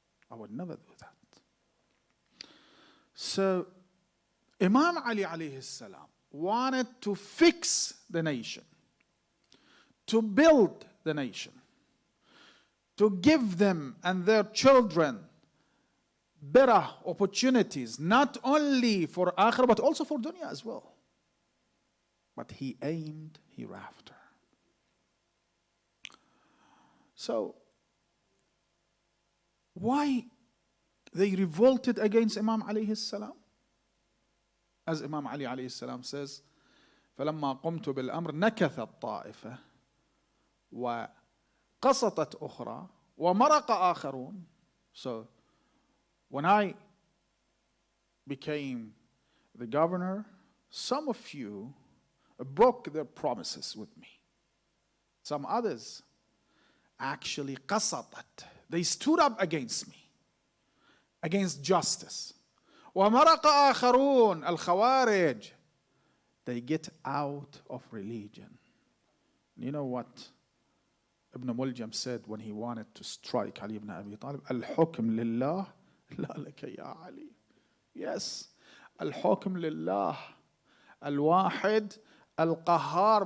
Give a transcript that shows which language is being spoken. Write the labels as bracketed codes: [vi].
[en] I would never do that. So Imam Ali alayhi salam wanted to fix the nation, to build the nation, to give them and their children better opportunities, not only for akhirah but also for dunya as well. But he aimed hereafter. So why they revolted against Imam alayhi salam? [ar] As Imam Ali alayhi salam says, فَلَمَّا قُمْتُ بِالْأَمْرِ نَكَثَتْ طَائِفَةٌ وَقَسَطَتْ أُخْرَى وَمَرَقَ آخَرُونَ. [en] So when I became the governor, some of you broke their promises with me. Some others actually qasatat. They stood up against me, against justice. [ar] وَمَرَقَ آخَرُونَ الْخَوَارِجِ. [en] They get out of religion. You know what Ibn Muljam said when he wanted to strike Ali ibn Abi Talib? [ar] الحكم لله لا لك يا علي. [en] Yes, [ar] الحكم لله الواحد القهار.